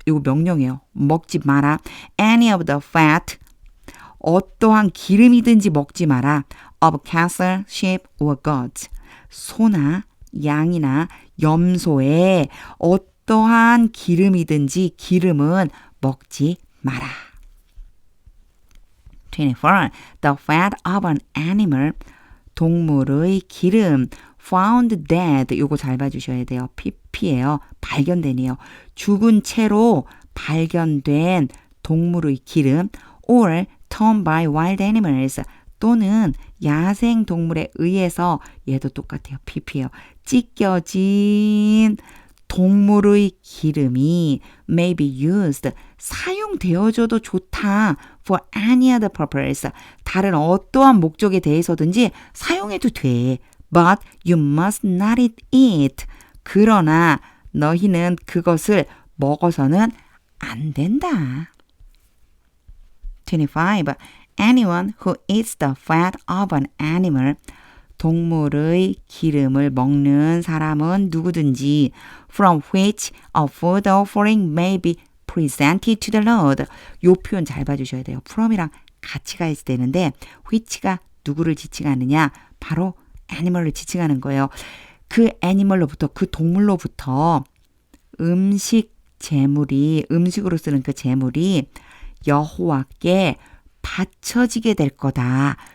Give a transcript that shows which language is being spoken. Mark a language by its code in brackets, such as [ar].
[ko] 이거 명령이에요. 먹지 마라. [en] Any of the fat, [ko] 어떠한 기름이든지 먹지 마라. [en] Of cattle, sheep, or goats. [ko] 소나 양이나 염소에 어떠한 기름이든지 기름은 먹지 마라. 24. [en] The fat of an animal, [ko] 동물의 기름. [en] Found dead, [ko] 요거 잘 봐주셔야 돼요. pp예요. 발견되네요. 죽은 채로 발견된 동물의 기름. [en] Or torn by wild animals, [ko] 또는 야생 동물에 의해서, 얘도 똑같아요. pp예요. 찢겨진 동물의 기름이 [en] may be used, [ko] 사용되어져도 좋다. [en] for any other purpose, [ko] 다른 어떠한 목적에 대해서든지 사용해도 돼. [en] But you must not eat it, [ko] 그러나 너희는 그것을 먹어서는 안 된다. 25. [en] Anyone who eats the fat of an animal, [ko] 동물의 기름을 먹는 사람은 누구든지 [en] from which a food offering may be presented to the Lord. [ko] 요 표현 잘 봐주셔야 돼요. from이랑 같이 가야 되는데 which가 누구를 지칭하느냐? 바로 animal을 지칭하는 거예요. 그 animal로부터, 그 동물로부터 음식 제물이, 음식으로 쓰는 그 제물이 여호와께 바쳐지게 될 거다.